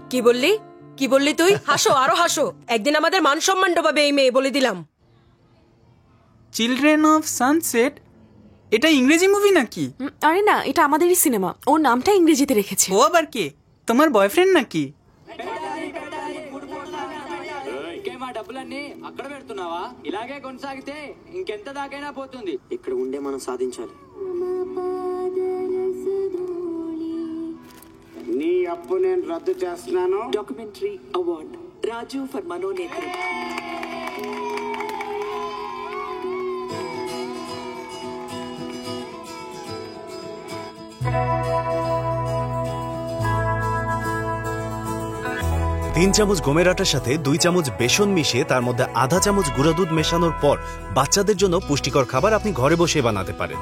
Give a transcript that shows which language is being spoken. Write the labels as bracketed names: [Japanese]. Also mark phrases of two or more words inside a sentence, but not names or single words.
[Bangla] কি বললি? কি বললি তুই? হাসো, আরো হাসো। একদিন আমাদের মান সম্মান ডোবাবে এই মেয়ে, বলে দিলাম। চিলড্রেন অফ সানসেট, এটা ইংরেজি মুভি নাকি? আরে না, এটা আমাদেরই সিনেমা। ওর নামটা ইংরেজিতে রেখেছে। ও আবার কে? তোমার বয়ফ্রেন্ড নাকি? [Telugu] డబ్బులన్నీ అక్కడ పెడుతున్నావా? ఇలాగే కొనసాగితే ఇంకెంత దాకైనా పోతుంది. ఇక్కడ ఉండే మనం సాధించాలి. నీ అప్పు నేను రద్దు చేస్తున్నాను. [English] documentary award Raju for Manonetram. [Bangla] তিন চামচ গমের আটার সাথে 2 চামচ বেসন মিশিয়ে তার মধ্যে আধা চামচ গুঁড়া দুধ মেশানোর পর বাচ্চাদের জন্য পুষ্টিকর খাবার আপনি ঘরে বসে বানাতে পারেন।